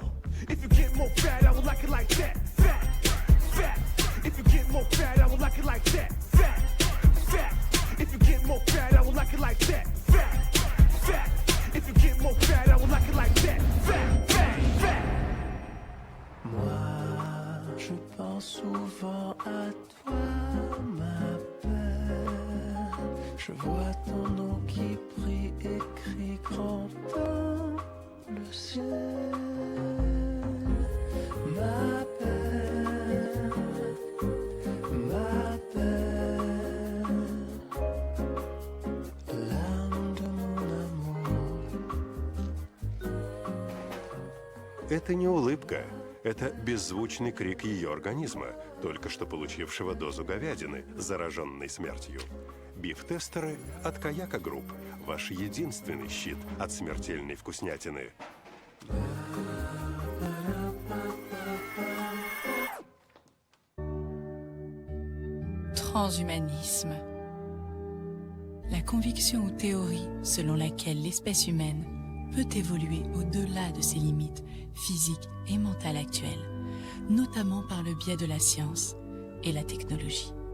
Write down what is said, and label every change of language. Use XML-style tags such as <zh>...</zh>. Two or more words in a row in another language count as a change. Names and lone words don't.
<en>If you get more fat, I would like it like that. Fat, fat. If you get more fat, I would like it like that. Fat, fat. If you get more fat, I would like it like that. Fat, fat. If you get more fat, I would like it like that. Fat, fat, fat.</en> <fr>Moi, je pense souvent à toi, ma belle. Je vois ton nom qui brille écrit grand dans le ciel. Ma belle, l'âme de mon amour.</fr> <ru>Это не улыбка. Это беззвучный крик ее организма, только что получившего дозу говядины, зараженной смертью. Биф-тестеры от Каяка Групп. Ваш единственный щит от смертельной вкуснятины.</ru> <fr>Transhumanisme. La conviction ou théorie selon laquelle l'espèce humaine peut évoluer au-delà de ses limites physiques et mentales actuelles, notamment par le biais de la science et la technologie.</fr>